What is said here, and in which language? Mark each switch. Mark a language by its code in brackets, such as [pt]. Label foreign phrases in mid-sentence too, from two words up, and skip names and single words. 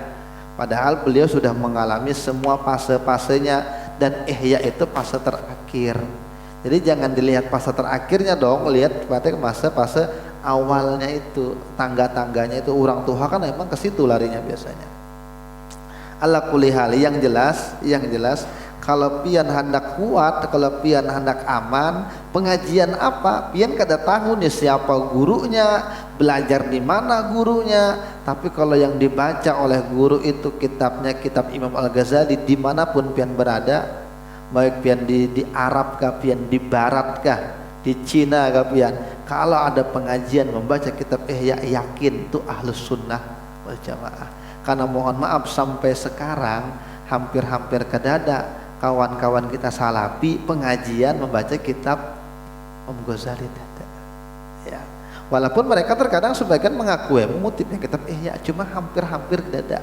[id] Padahal beliau sudah mengalami semua fase-fasenya, dan Ihya itu fase terakhir. Jadi jangan dilihat fase terakhirnya dong, lihat pada fase awalnya itu, tangga-tangganya itu. Orang tua kan memang ke situ larinya biasanya. [ar] على كل حال, [bjn] yang jelas kalau pian hendak kuat, kalau pian hendak aman, pengajian apa pian kada tahu nih siapa gurunya, belajar di mana gurunya. Tapi kalau yang dibaca oleh guru itu kitabnya kitab Imam Al-Ghazali, dimanapun pian berada, baik pian di Arab kah, pian di Barat kah, di Cina kah pian, kalau ada pengajian membaca kitab Ihya, yakin itu [ar] أهل السنة والجماعة. [id] Karena mohon maaf sampai sekarang hampir-hampir kedada kawan-kawan kita salafi pengajian membaca kitab Imam Ghazali. Ya. Walaupun mereka terkadang sebagian mengaku mengutipnya kitab Ihya, cuma hampir-hampir kedada.